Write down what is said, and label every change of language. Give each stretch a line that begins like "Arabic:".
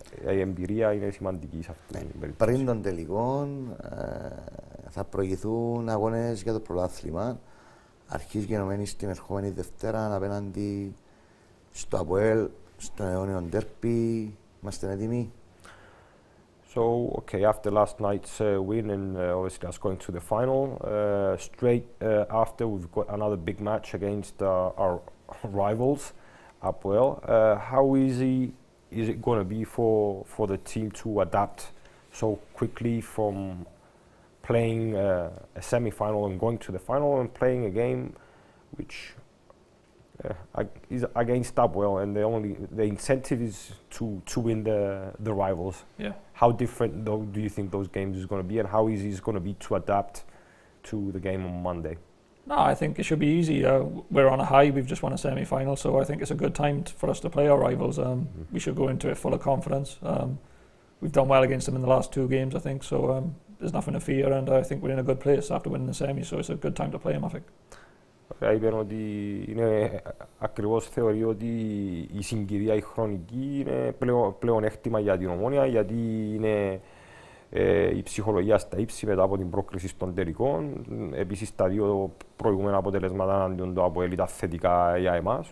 Greek: Η εμπειρία είναι σημαντική σε αυτή την περίπτωση. Πριν των τελικών θα προηγηθούν αγώνες για το πρωτάθλημα. Αρχής γενομένης την ερχόμενη Δευτέρα απέναντι στο Αποέλ, στον αιώνιο ντέρπι. Είμαστε έτοιμοι?
English: So, okay, after last night's win and obviously us going to the final, straight after we've got another big match against our rivals, Apoel. How easy is it going to be for the team to adapt so quickly from playing a semi-final and going to the final and playing a game which is against Apoel, and the incentive is to win the rivals? Yeah. How different though do you think those games is going to be, and how easy is it going to be to adapt to the game on Monday? No, I think it should be easy. We're on a high. We've just won a semi-final, so I think it's a good time for us to play our rivals. We should go into it full of confidence. We've done well against them in the last two games, I think, so there's nothing to fear, and I think we're in a good place after winning the semi, so it's a good time to play them, I think.
Greek: Είπαν ότι είναι ακριβώς θεωρεί ότι η συγκυρία η χρονική είναι πλέον έκτημα για την Ομόνοια, γιατί είναι η ψυχολογία στα ύψη μετά από την πρόκριση των τελικών. Επίσης, τα δύο προηγούμενα αποτελέσματα αντίον του ΑΠΟΕΛ ήταν θετικά για εμάς.